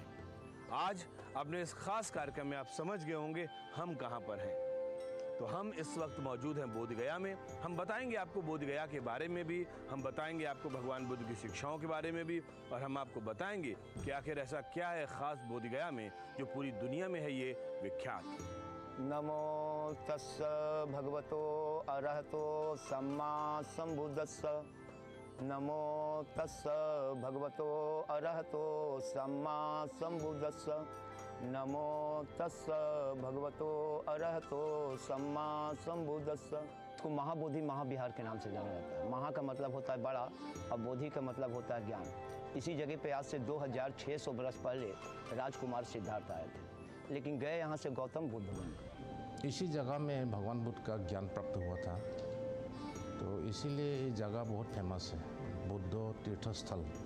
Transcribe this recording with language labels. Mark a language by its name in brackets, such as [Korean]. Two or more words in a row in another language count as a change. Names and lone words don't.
[Hindi] आज अपने इस खास कार्यक्रम में आप समझ गए होंगे हम कहां पर हैं। तो हम इस वक्त मौजूद हैं बोधगया में। हम बताएंगे आपको बोधगया के बारे में भी, हम बताएंगे आपको भगवान बुद्ध की शिक्षाओं के बारे में भी, और हम आपको बताएंगे कि आखिर ऐसा क्या है खास बोधगया में जो पूरी दुनिया में है ये विख्यात। [Pali] नमो तस्स भगवतो अरहतो सम्मा संबुद्धस्स। नमो तस्स भगवतो अरहतो सम्मा संबुद्धस्स। नमो तस्स भगवतो अरहतो सम्मा संबुद्धस्स। [Hindi] इसको महाबोधि महाविहार के नाम से जाना जाता है। महा का मतलब होता है बड़ा और बोधि का मतलब होता है ज्ञान। इसी जगह पे आज से 2600 वर्ष पहले राजकुमार सिद्धार्थ आए थे, लेकिन गए यहाँ से गौतम बुद्ध बने। इसी जगह में भगवान बुद्ध का ज्ञान प्राप्त हुआ था, तो इसीलिए ये जगह बहुत फेमस है, बुद्ध तीर्थस्थल।